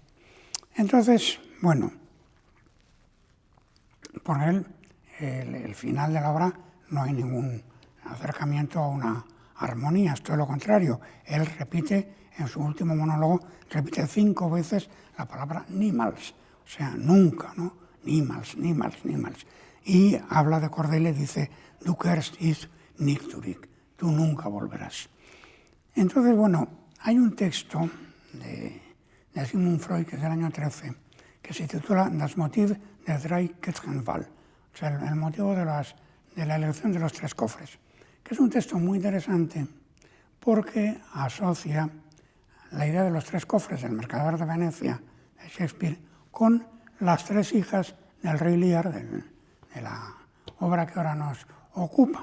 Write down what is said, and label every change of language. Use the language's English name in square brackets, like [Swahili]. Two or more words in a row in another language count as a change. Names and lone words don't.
[Spanish] Entonces, bueno, por él, el final de la obra no hay ningún acercamiento a una armonía, es todo lo contrario. Él repite, en su último monólogo, repite 5 veces la palabra niemals, o sea, nunca, ¿no? [German] Niemals, niemals, niemals. [Spanish] Y habla de Cordelia y dice, [German] du kehrst nicht zurück, [Spanish] tú nunca volverás. Entonces, bueno, hay un texto de Sigmund Freud, que es del año 13, que se titula Das Motiv der drei Kettenwahl, o sea, el motivo de la elección de los 3 cofres, que es un texto muy interesante porque asocia la idea de los 3 cofres del Mercader de Venecia, de Shakespeare, con las 3 hijas del rey Lear, de la obra que ahora nos ocupa.